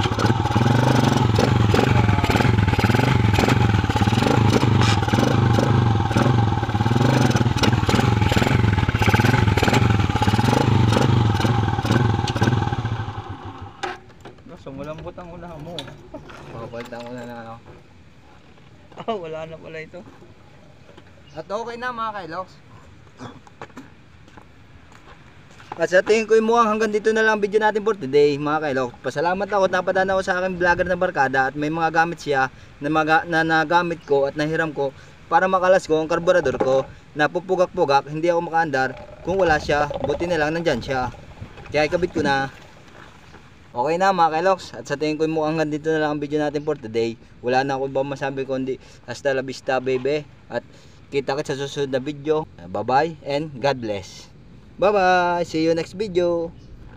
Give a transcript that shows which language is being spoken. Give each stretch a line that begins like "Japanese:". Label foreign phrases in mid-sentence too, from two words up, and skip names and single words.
Filipino: Sumulambot ang unahan mo. Papalitan ko na ng ano. Oh, wala na pala ito. At okay na mga kailoks. At sa tingin ko yung hanggang dito na lang video natin
English: for today
Filipino: mga kailoks. Pasalamat ako at napadaan ako sa aking vlogger na barkada at may mga gamit siya na nagamit ko at nahiram ko para makalas ko ang karburador ko na pupugak-pugak, hindi ako makaandar kung wala siya. Buti na lang nandyan siya. Kaya ikabit ko na. Okay na mga kailoks, at sa tingin ko hanggang dito na lang ang video natin
English: for today.
Filipino: Wala na ako ba masabi kundi
Spanish: hasta la vista baby.
Filipino: At kita kita sa susunod na video.
English: Bye bye and God bless. Bye bye, see you next video.